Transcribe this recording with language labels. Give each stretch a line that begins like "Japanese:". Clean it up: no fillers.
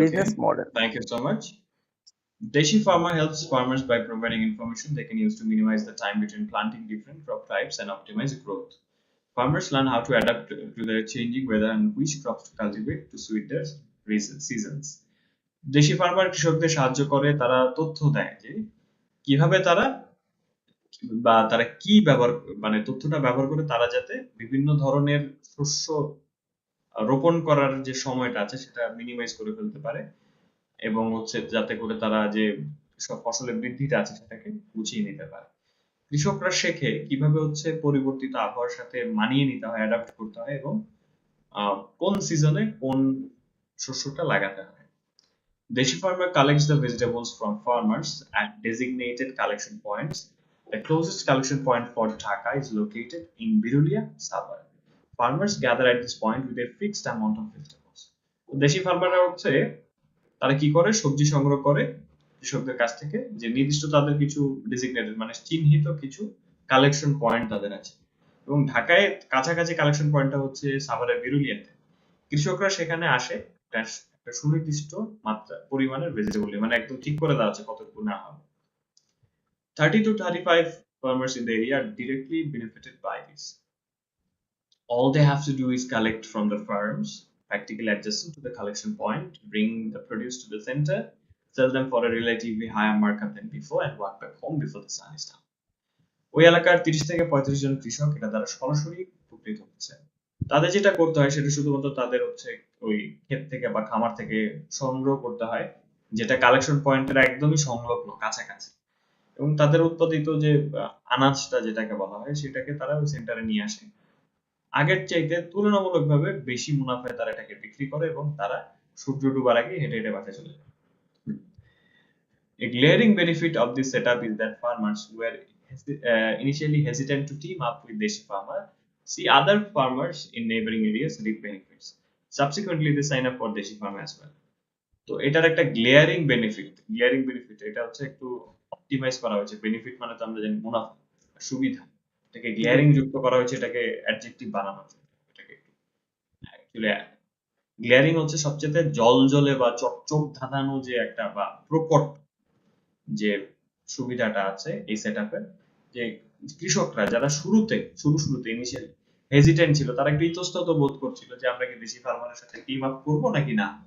English: business model. Thank you so much. Deshi farmer helps farmers by providing information they can use to minimize the time between planting different crop types and optimize growth. Farmers learn how to adapt to the changing weather and which crops to cultivate to suit their seasons.
Bangla: দেশি farmer কৃষকদের সাহায্য করে, তারা তথ্য দেয় যে কিভাবে তারা বা তারা কি ব্যবহার মানে তথ্যটা ব্যবহার করে তারা যাতে বিভিন্ন ধরনের শস্য রোপণ করার যে সময়টা আছে সেটা মিনিমাইজ করে ফেলতে পারে, এবং হচ্ছে যাতে করে তারা যে সব ফসলের বৃদ্ধিটা আছে সেটাকে গুছিয়ে নিতে পারে। কৃষকরা শেখে কিভাবে হচ্ছে পরিবর্তিত আবহাওয়ার সাথে মানিয়ে নিতে হয়, অ্যাডাপ্ট করতে হয়, এবং কোন সিজনে কোন শস্যটা লাগাতে হয়।
English: Deshi farmer collects the vegetables from farmers at designated collection points. The closest collection point for Dhaka is located in Birulia, Sabar. Farmers gather at this point with a fixed amount of vegetables.
Bangla: দেশি ফার্মাররা হচ্ছে তারা কি করে, সবজি সংগ্রহ করে কৃষকদের কাছ থেকে, যে নির্দিষ্ট তাদের কিছু ডেজিগনেটেড মানে চিহ্নিত কিছু কালেকশন পয়েন্ট তাদের আছে, এবং ঢাকায় কাছাকাছি কালেকশন পয়েন্টটা হচ্ছে সাভারের বিরুলিয়াতে। কৃষকরা সেখানে আসে একটা সুনির্দিষ্ট মাত্রা পরিমাণের ভেজিটেবল, মানে একদম ঠিক করে দেওয়া আছে কতটুকু না হবে।
English: 30 to 35 farmers in the area are directly benefited by this. All they have to do is collect from the farms, practically adjacent to the collection point, bring the produce to the center, sell them for a relatively higher markup than before, and walk back home before the sun is down.
Bangla: ওই এলাকার 30 থেকে 35 জন কৃষক এটা দ্বারা সরাসরি উপকৃত হচ্ছে। তাদের যেটা করতে হয় সেটা শুধুমাত্র তাদের হচ্ছে ওই ক্ষেত থেকে বা খামার থেকে সংগ্রহ করতে হয়, যেটা কালেকশন পয়েন্টের একদমই সংলগ্ন কাছাকাছি, এবং তাদের উৎপাদিত যে আনাজটা যেটাকে বলা হয় সেটাকে তারা ওই সেন্টারে নিয়ে আসে। আগের চাইতে তুলনামূলকভাবে বেশি মুনাফায় তারা এটাকে বিক্রি করে এবং তারা সূর্য ডুবার আগে হেঁটে হেঁটে বাসায় চলে যায়।
English: A glaring benefit of this setup is that farmers were initially hesitant to team up with Deshi farmer. See other farmers in neighboring areas reap benefits. Subsequently, they sign up for Deshi farm as well.
Bangla: তো এটার একটা glaring benefit এটা হচ্ছে একটু optimise করা হয়েছে। Benefit মানে তো আমরা জানি মুনাফা, সুবিধা, এটাকে গ্লেয়ারিং যুক্ত করা হয়েছে, এটাকে অ্যাডজেক্টিভ বানানো হয়েছে। এটাকে একটু অ্যাকচুয়ালি গ্লেয়ারিং হচ্ছে সবচেয়ে জলজলে বা চকচক ধাঁধানো যে একটা বা প্রকট যে সুবিধাটা আছে এই সেটআপে, যে কৃষকরা যারা শুরুতে ইনিশিয়ালি হেজিটেন্ট ছিল, তারা একটু ইতস্তত বোধ করছিল যে আমরা কি দেশি ফার্মারের সাথে টিম আপ করবো নাকি না।